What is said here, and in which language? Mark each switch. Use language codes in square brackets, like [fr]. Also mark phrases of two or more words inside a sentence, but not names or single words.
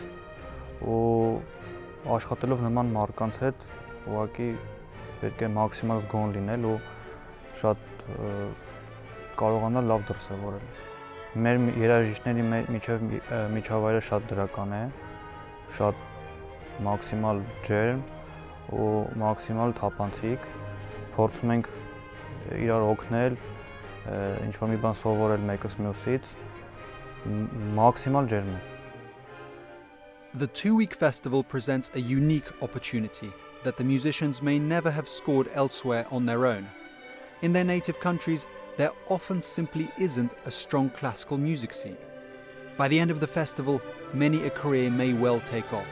[hy] ու աշխատելով նման մարդկանց հետ, ուղղակի պետք է մաքսիմալ զգոն լինել ու շատ կարողանալ լավ դրսևորել։ Մեր երաժիշտների միջավայրը շատ դրական է, շատ մաքսիմալ ջերմ ու մաքսիմալ թափանցիկ։ Փորձում ենք իրար օգնել, ինչ-որ մի բան սովորել մեկս մյուսից, մաքսիմալ ջերմ է։ [en] The two-week festival presents a unique opportunity that the musicians may never have scored elsewhere on their own. In their native countries, there often simply isn't a strong classical music scene. By the end of the festival, many a career may well take off.